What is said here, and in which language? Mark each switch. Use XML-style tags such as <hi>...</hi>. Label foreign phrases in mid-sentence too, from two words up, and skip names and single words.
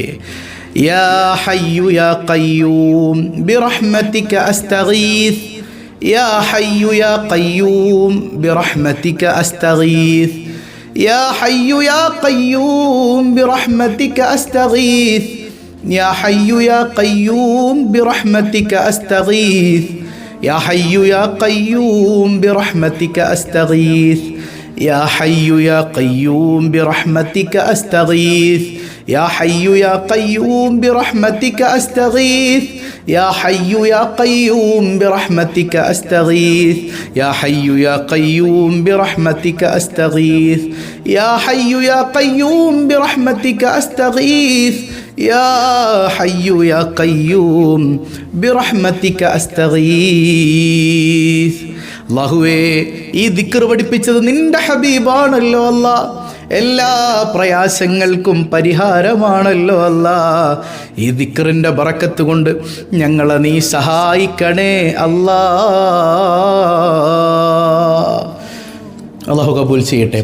<ar>يا حي يا قيوم برحمتك أستغيث. يا حي يا قيوم برحمتك أستغيث. يا حي يا قيوم برحمتك أستغيث. يا حي يا قيوم برحمتك أستغيث. يا حي يا قيوم برحمتك أستغيث. يا حي يا قيوم برحمتك أستغيث. يا حي يا قيوم برحمتك أستغيث. يا حي يا قيوم برحمتك أستغيث. يا حي يا قيوم برحمتك أستغيث. يا حي يا قيوم برحمتك أستغيث. يا حي يا قيوم برحمتك أستغيث.</ar> <ml>അല്ലാഹുവേ, ഈ ദിക്ർ പഠിപ്പിച്ചത് നിന്റെ ഹബീബാണല്ലോ അല്ലാ. എല്ലാ പ്രയാസങ്ങൾക്കും പരിഹാരമാണല്ലോ അല്ലാ. ഈ ദിക്റിൻ്റെ ബറക്കത്ത് കൊണ്ട് ഞങ്ങളെ നീ സഹായിക്കണേ അല്ലാ. അല്ലാഹു കബൂൽ ചെയ്യട്ടെ.</ml>